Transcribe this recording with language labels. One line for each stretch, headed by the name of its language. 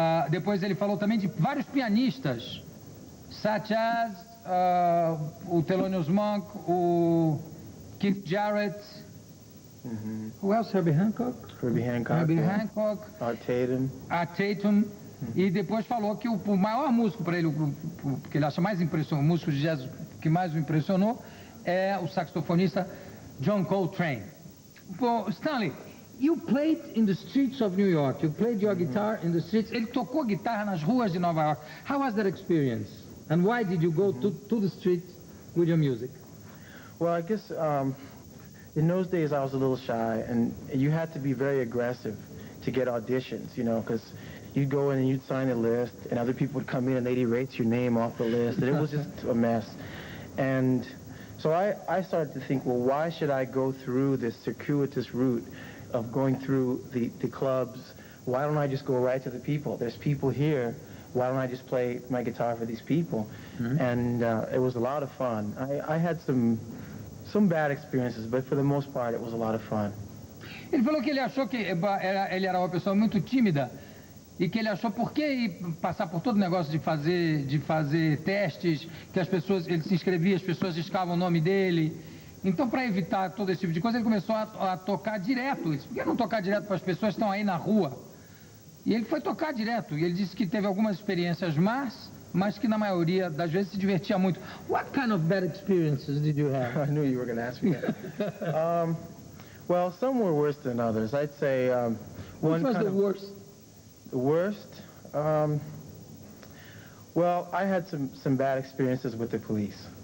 Portuguese: Depois ele falou também de vários pianistas,
English: such as
Portuguese: o Thelonious Monk, o Keith Jarrett,
English: who else? Herbie Hancock? Herbie Hancock. Art Tatum.
Portuguese: E depois falou que o maior músico para ele, que ele acha mais impressionante, o músico de jazz que mais o impressionou, é o saxofonista John Coltrane.
English: Bom, Stanley, you played in the streets of New York. You played your guitar in the streets.
Portuguese: Ele tocou guitarra nas ruas de Nova York.
English: How was that experience? And why did you go to the streets with your music? Well, I guess in those days I was a little shy, and you had to be very aggressive to get auditions, you know, because you'd go in and you'd sign a list, and other people would come in and they'd erase your name off the list, and it was just a mess. And so I started to think, well, why should I go through this circuitous route of going through the clubs? Why don't I just go right to the people? There's people here. Why don't I just play my guitar for these people? And it was a lot of fun. I had some bad experiences, but for the most part, it was a lot of fun.
Portuguese: Ele falou que ele achou que ele era uma pessoa muito tímida e que ele achou por que passar por todo o negócio de fazer testes, que as pessoas, ele se inscrevia, as pessoas riscavam o nome dele. Então, para evitar todo esse tipo de coisa, ele começou a tocar direto. Por que não tocar direto para as pessoas que estão aí na rua? E ele foi tocar direto. E ele disse que teve algumas experiências más, mas que na maioria das vezes se divertia muito.
English: What kind of bad experiences did you have? I knew you were going to ask me that. Well, some were worse than others. I'd say Which was the worst? The worst? Well, I had some bad experiences with the police.